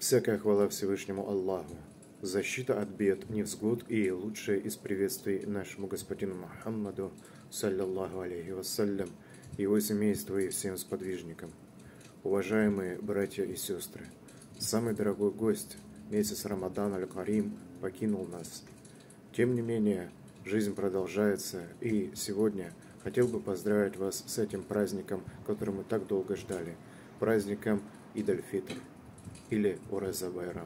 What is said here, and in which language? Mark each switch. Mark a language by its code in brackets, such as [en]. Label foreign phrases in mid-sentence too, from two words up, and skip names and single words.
[ru] Всякая хвала Всевышнему Аллаху, защита от бед, невзгод и лучшее из приветствий нашему господину Мухаммаду, [ar] صلى الله عليه وسلم, [ru] его семейству и всем сподвижникам. Уважаемые братья и сестры, самый дорогой гость, месяц Рамадан аль-Карим, покинул нас. Тем не менее, жизнь продолжается, и сегодня хотел бы поздравить вас с этим праздником, который мы так долго ждали, праздником Идаль-Фитр или Уреза Байрам.